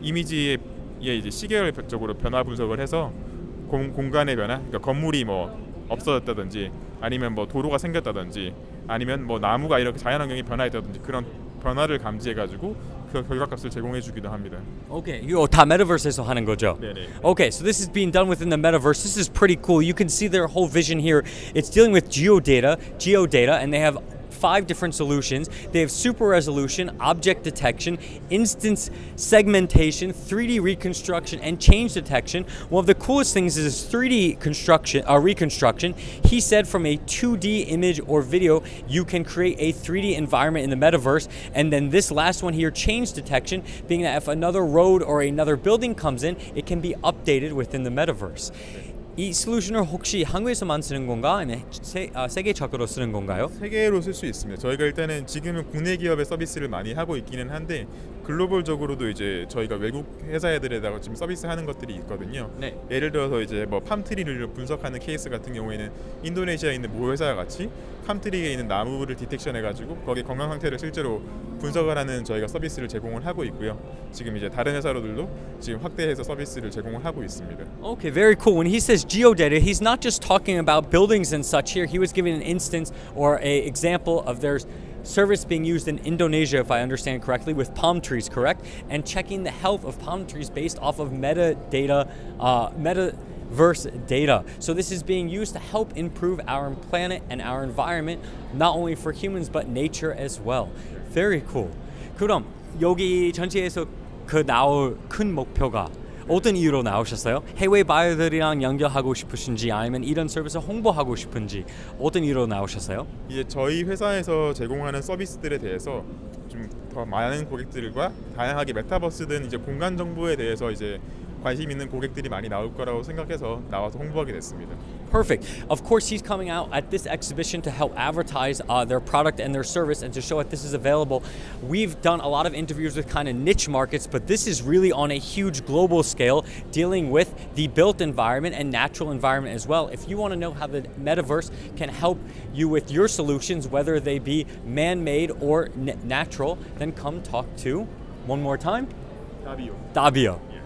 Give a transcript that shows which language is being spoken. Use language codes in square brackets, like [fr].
[ko] 이미지의 이제 시계열적으로 변화 분석을 해서 공간의 변화, 그러니까 건물이 뭐 없어졌다든지 아니면 뭐 도로가 생겼다든지 아니면 뭐 나무가 이렇게 자연환경이 변화했다든지 그런 변화를 감지해가지고 그 결과값을 제공해주기도 합니다. Okay, 이거 다 메타버스에서 하는 거죠? 네네. [en] Okay, so this is being done within the metaverse. This is pretty cool. You can see their whole vision here. It's dealing with geodata, and they have 5 different solutions. They have super resolution, object detection, instance segmentation, 3D reconstruction, and change detection. One of the coolest things is 3D reconstruction. He said from a 2D image or video, you can create a 3D environment in the metaverse. And then this last one here, change detection, being that if another road or another building comes in, it can be updated within the metaverse. [ko] 이 솔루션을 혹시 한국에서만 쓰는 건가? 아니면 세계적으로 쓰는 건가요? 세계로 쓸 수 있습니다. 저희가 일단은 지금은 국내 기업의 서비스를 많이 하고 있기는 한데 글로벌적으로도 이제 저희가 외국 회사들에다가 지금 서비스하는 것들이 있거든요. 네. 예를 들어서 이제 뭐 팜트리를 분석하는 케이스 같은 경우에는 인도네시아에 있는 모 회사와 같이 팜트리에 있는 나무를 디텍션해가지고 거기 건강 상태를 실제로 분석을 하는 저희가 서비스를 제공을 하고 있고요. 지금 이제 다른 회사로들도 지금 확대해서 서비스를 제공을 하고 있습니다. [en] Okay, very cool. When he says geodata, he's not just talking about buildings and such here. He was giving an instance or a example of their service being used in Indonesia, if I understand correctly, with palm trees, correct? And checking the health of palm trees based off of metadata, metaverse data. So this is being used to help improve our planet and our environment, not only for humans but nature as well. Very cool. [ko] 그럼 여기 전체에서 그 나올 큰 목표가 어떤 이유로 나오셨어요? 해외 바이어들이랑 연결하고 싶으신지 아니면 이런 서비스 홍보하고 싶은지 어떤 이유로 나오셨어요? 이제 저희 회사에서 제공하는 서비스들에 대해서 좀 더 많은 고객들과 다양하게 메타버스든 이제 공간 정보에 대해서 이제 관심 있는 고객들이 많이 나올 거라고 생각해서 나와서 홍보하게 됐습니다. [en] Perfect. Of course, he's coming out at this exhibition to help advertise their product and their service and to show that this is available. We've done a lot of interviews with kind of niche markets, but this is really on a huge global scale, dealing with the built environment and natural environment as well. If you want to know how the metaverse can help you with your solutions, whether they be man-made or natural, then come talk to, one more time, Davio.